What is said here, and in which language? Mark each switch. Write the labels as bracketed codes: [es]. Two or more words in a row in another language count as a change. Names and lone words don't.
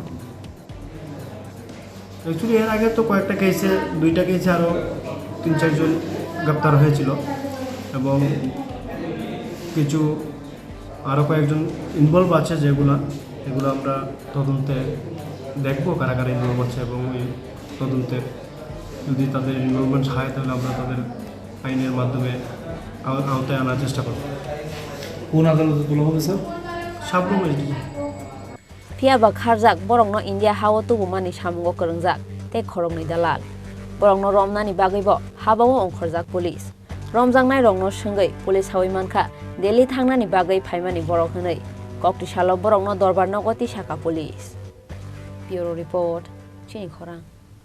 [bn] অ্যাকচুয়ালি এর আগে তো কয়েকটা কেসে 2টা কেসে আরও 3-4 জন গ্রেপ্তার হয়েছিল এবং কিছু আরও কয়েকজন ইনভলভ আছে এগুলো আমরা তদন্তে দেখবো কারা কারা ইনভলভ আছে এবং ওই তদন্তে যদি তাদের ইনভলভমেন্ট হয় তাহলে আমরা তাদের আইনের মাধ্যমে আওতায় আনার চেষ্টা করব কোন আদালতে তোলা হবে স্যার সাবরুম [trp] phiaba kharjak borokno India hawa tubumani samungo korungjak tei khorokni dalal borokno romnani bagaibo habao ongkhorjak police romjangnai rongno sungei police hawi mankha Delhi thangnani bagai phaimani borok hnei kokti salo borokno dorbar nogoti saka police bureau report Chini Khorang